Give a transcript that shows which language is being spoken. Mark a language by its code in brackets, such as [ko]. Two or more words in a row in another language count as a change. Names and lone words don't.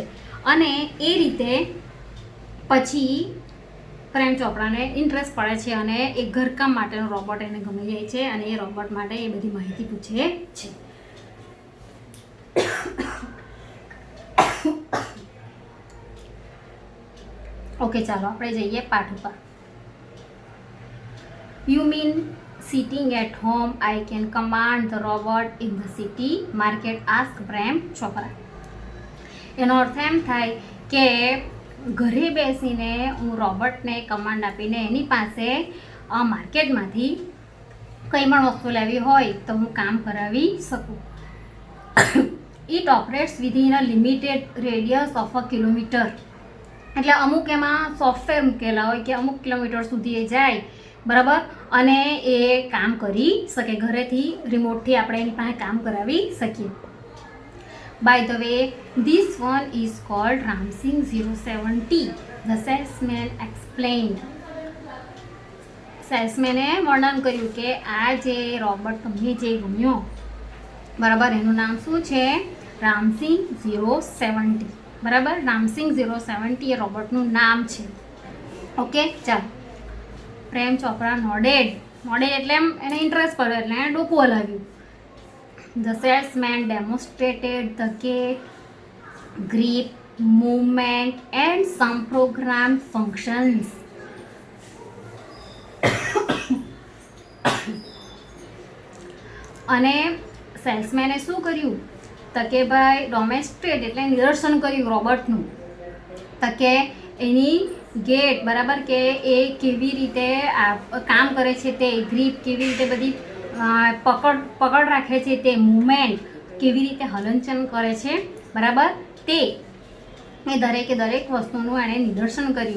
[gu] અને એ રીતે પછી પ્રેમ ચોપરાને ઇન્ટરેસ્ટ પડે છે અને એક ઘરકામ માટેનો રોબોટ એને ગમી જાય છે અને એ રોબોટ માટે એ બધી માહિતી પૂછે છે. ઓકે, ચાલો આપણે જઈએ પાઠ ઉપર. [en] you mean sitting at home, I can command the robot in the city market, ask પ્રેમ ચોપરા. [gu] એનો અર્થ એમ થાય કે ઘરે બેસીને હું રોબોટને કમાન્ડ આપીને એની પાસે માર્કેટમાંથી કંઈ પણ વસ્તુ લેવી હોય તો હું કામ કરાવી શકું. [en] It operates within a limited radius of a kilometer. [gu] એટલે અમુક એમાં સોફ્ટવેર મૂકેલા હોય કે અમુક કિલોમીટર સુધી એ જાય, બરાબર, અને એ કામ કરી શકે. ઘરેથી રિમોટથી આપણે એની પાસે કામ કરાવી શકીએ. [en] By the way, this one is called Ramsing 070, the salesman explained. [gu] સેલ્સમેને વર્ણન કર્યું કે આ જે રોબોટ તમને જે ગમ્યો, બરાબર, એનું નામ શું છે? રામસિંગ 070, બરાબર. રામસિંગ 070 એ રોબોટનું નામ છે. ઓકે, ચાલો. પ્રેમ ચોપરા નોડેડ એટલે એમ એને ઇન્ટરેસ્ટ પડ્યો એટલે એને ડોકું હલાવ્યું. [en] The salesman demonstrated the gait, grip, movement and some programmed functions. [gu] અને સેલ્સમેને શું કર્યું? તો કે ભાઈ ડોમેસ્ટ્રેટ એટલે નિદર્શન કર્યું રોબોટનું. તો કે એની ગેટ, બરાબર, કે એ કેવી રીતે કામ કરે છે, તે ગ્રીપ કેવી રીતે બધી પકડ રાખે છે, તે મૂવમેન્ટ કેવી રીતે હલનચલન કરે છે, બરાબર, તે એ દરેક વસ્તુનું એણે નિદર્શન કર્યું.